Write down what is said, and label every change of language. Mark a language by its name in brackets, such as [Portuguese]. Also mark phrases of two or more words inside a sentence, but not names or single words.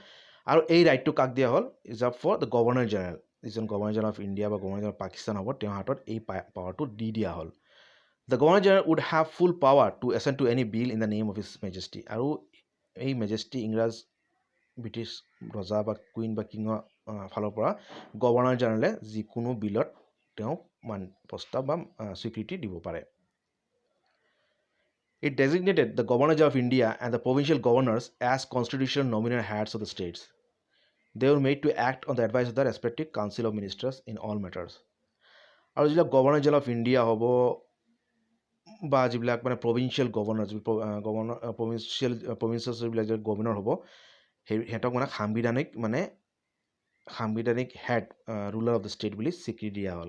[Assamese] আৰু এই ৰাইটটো কাক দিয়া হ'ল? [English] reserve for the Governor General, [Assamese] যিজন [English] Governor General of India [Assamese] বা [English] Governor General Pakistan [Assamese] হ'ব, তেওঁৰ হাতত এই পাৱাৰটো দি দিয়া হ'ল। [English] the Governor General would have full power to assent to any bill in the name of His Majesty. [Assamese] আৰু এই মেজেষ্টি ইংৰাজ ব্ৰিটিছ ৰজা বা কুইন বা কিঙৰ ফালৰ পৰা [English] Governor General [Assamese] যিকোনো বিলত তেওঁক প্ৰস্তাৱ বা স্বীকৃতি দিব পাৰে। [English] It designated the Governor of India and the provincial governors as constitutional nominal heads of the states. They were made to act on the advice of the respective council of ministers in all matters. [Assamese] আৰু যিবিলাক [English] Governor General of India [Assamese] হ'ব বা যিবিলাক মানে [English] provincial governor provincial [Assamese] যিবিলাক গভৰ্ণৰ হ'ব সিহঁতক মানে সাংবিধানিক [English] head ruler of the state [Assamese] বুলি স্বীকৃতি দিয়া হ'ল।